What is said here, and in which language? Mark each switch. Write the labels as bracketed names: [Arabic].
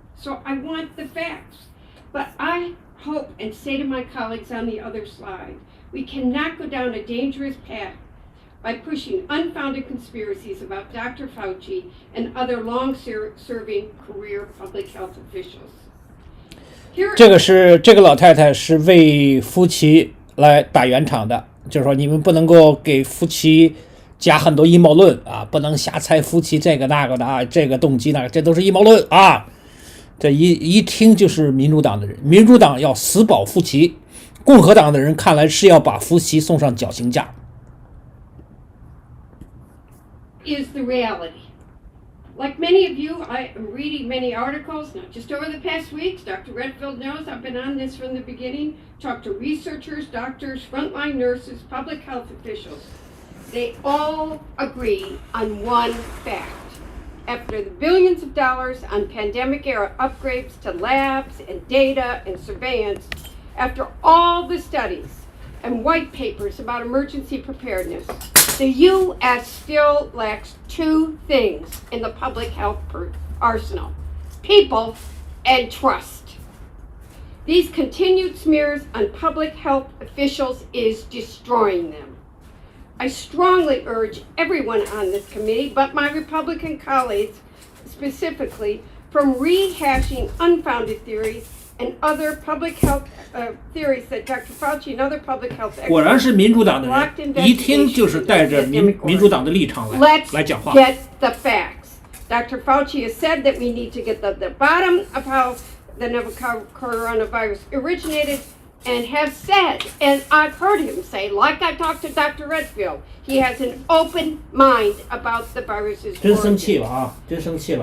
[English] So I want the facts. But I hope and say to my colleagues on the other side, we cannot go down a dangerous path by pushing unfounded conspiracies about Dr. Fauci and other long-serving career public health officials. [Chinese] 这个老太太是为夫妻来打圆场的，就是说你们不能够给夫妻加很多阴谋论啊，不能瞎猜夫妻这个那个的啊，这个动机那个，这都是阴谋论啊。这一听就是民主党的人，民主党要死保夫妻，共和党的人看来是要把夫妻送上绞刑架。 [English] Is the reality. Like many of you, I am reading many articles, not just over the past weeks. Dr. Redfield knows I've been on this from the beginning. Talked to researchers, doctors, frontline nurses, public health officials. They all agree on one fact. After the billions of dollars on pandemic-era upgrades to labs and data and surveillance, after all the studies and white papers about emergency preparedness, the U.S. still lacks two things in the public health arsenal: people and trust. These continued smears on public health officials is destroying them. I strongly urge everyone on this committee, but my Republican colleagues specifically, from rehashing unfounded theories and other public health theories that Dr. Fauci and other public health experts [Chinese] 果然是民主党的人，一听就是带着民主党的立场来讲话。 [English] Let's get the facts. Dr. Fauci has said that we need to get the bottom of how the novel coronavirus originated, and have said, and I've heard him say, like I talked to Dr. Redfield, he has an open mind about the virus's origin. [Chinese] 真生气了啊！真生气了。